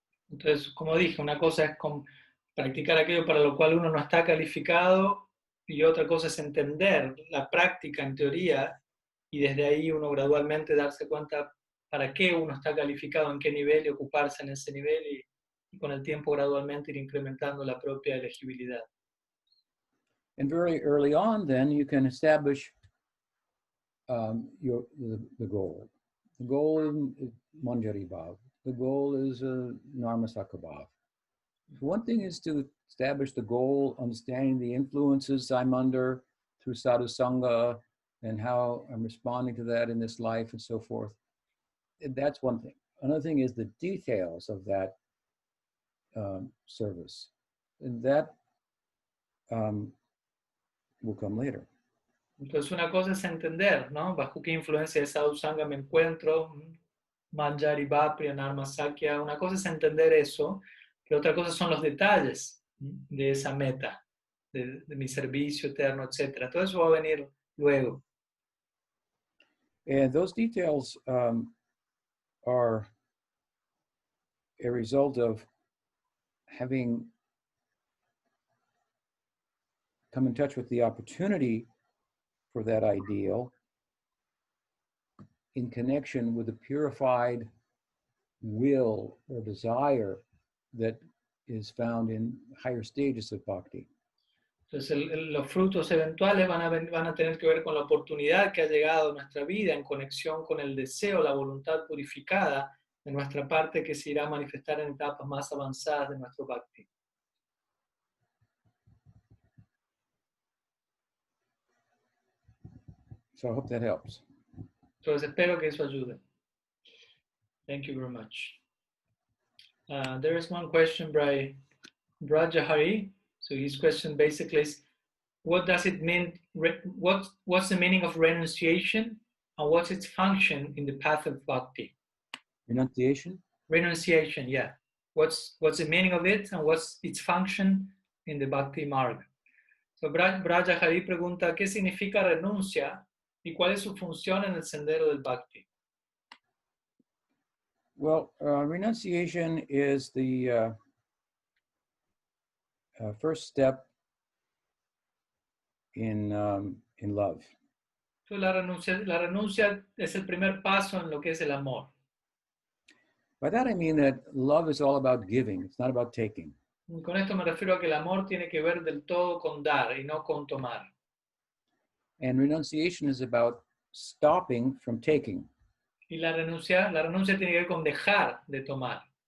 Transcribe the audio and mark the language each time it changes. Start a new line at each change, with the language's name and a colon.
Spanish: Entonces, como dije, una cosa es practicar aquello para lo cual uno no está calificado, y otra cosa es entender la práctica en teoría, y desde ahí uno gradualmente darse cuenta para qué uno está calificado, en qué nivel, y ocuparse en ese nivel, y con el tiempo gradualmente ir incrementando la propia elegibilidad.
English: And very early on, then, you can establish the goal. The goal is Manjari Bhav. The goal is Narmasaka Bhav. One thing is to establish the goal, understanding the influences I'm under through sadhusanga and how I'm responding to that in this life and so forth. That's one thing. Another thing is the details of that service. And that will come later.
Spanish: Entonces una cosa es entender, ¿no? Bajo qué influencia de sadhusanga me encuentro, manjari bapri, anarma sakya. Una cosa es entender eso, pero otra cosa son los detalles de esa meta, de mi servicio eterno, etc. Todo eso va a venir luego.
English: And those details are a result of having come in touch with the opportunity for that ideal in connection with the purified will or desire that is found in higher stages of bhakti.
Spanish: Entonces los frutos eventuales van a tener que ver con la oportunidad que ha llegado a nuestra vida en conexión con el deseo, la voluntad purificada de nuestra parte que se irá a manifestar en etapas más avanzadas de nuestro bhakti.
English: So I hope that helps.
Spanish: Entonces espero que eso ayude.
English: Thank you very much. There is one question by Brajahari. So his question basically is, what does it mean? What's the meaning of renunciation, and what's its function in the path of bhakti? Renunciation? Renunciation, yeah. What's the meaning of it, and what's its function in the bhakti marg?
Spanish: So Brajahari pregunta, ¿qué significa renuncia y cuál es su función en el sendero del bhakti?
English: Well, renunciation is the first step in love.
Spanish: So la renuncia es el primer paso en lo que es el amor.
English: By that I mean that love is all about giving. It's not about taking.
Spanish: Y con esto me refiero a que el amor tiene que ver del todo con dar y no con tomar.
English: And renunciation is about stopping from taking.
Spanish: Y la renuncia tiene que ver con dejar de tomar.